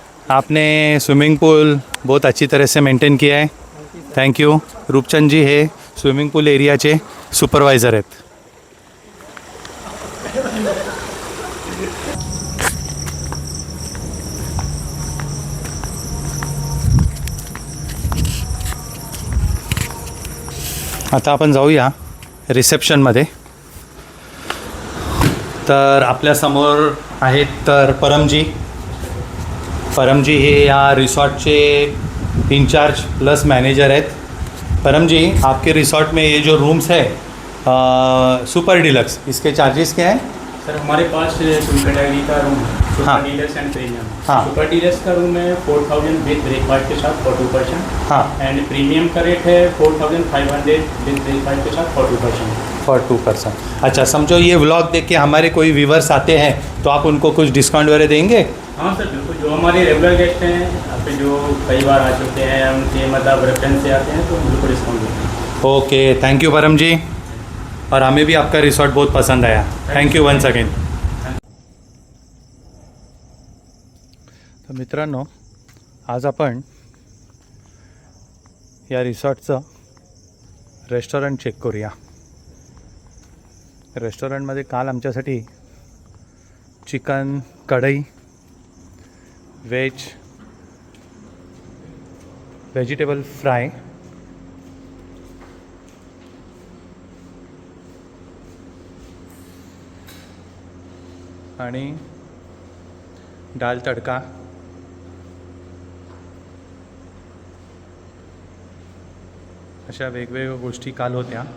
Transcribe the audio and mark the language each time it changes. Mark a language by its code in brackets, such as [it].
[hi] आपने swimming pool बहुत अच्छी तरह से मेंटेन किया है. [en] Thank you. [mr] रूपचंद जी हे स्विमिंग पूल एरियाचे सुपरवायझर आहेत. आता आपण जाऊया रिसेप्शनमध्ये. तर आपल्यासमोर आहेत तर परमजी हे या रिसॉर्टचे इंचार्ज प्लस मैनेजर आहेत. [hi] परम जी, आपके रिसॉर्ट में ये जो रूम्स है सुपर डिलक्स, इसके चार्जेस क्या हैं? सर हमारे पास फुल कैटेगरी का रूम है, सुपर डीलक्स एंड प्रीमियम. हाँ. सुपर डीलक्स का रूम है 4000 विद ब्रेकफास्ट के साथ 42%. हाँ. एंड प्रीमियम का रेट है 4500 विद ब्रेकफास्ट के साथ 42%. [en] For 2%. [hi] अच्छा, समझो ये व्लॉग देख के हमारे कोई व्यूवर्स आते हैं तो आप उनको कुछ डिस्काउंट वगैरह देंगे? हाँ सर बिल्कुल. जो हमारे रेगुलर गेस्ट हैं, यहाँ पे जो कई बार आ चुके हैं, उनके मतलब रेफरेंस से आते हैं, तो बिल्कुल डिस्काउंट देते हैं. ओके, [en] thank you [hi] परम जी, और हमें भी आपका रिसॉर्ट बहुत पसंद आया. [en] Thank you once again. [mr] तर मित्रांनो, आज आपण या रिसॉर्टचं रेस्टॉरंट चेक करूया. रेस्टॉरंटमध्ये काल आमच्यासाठी चिकन कढई, व्हेजिटेबल फ्राय, आणि दाल तडका, अशा वेगवेगळ्या गोष्टी काल होत्या.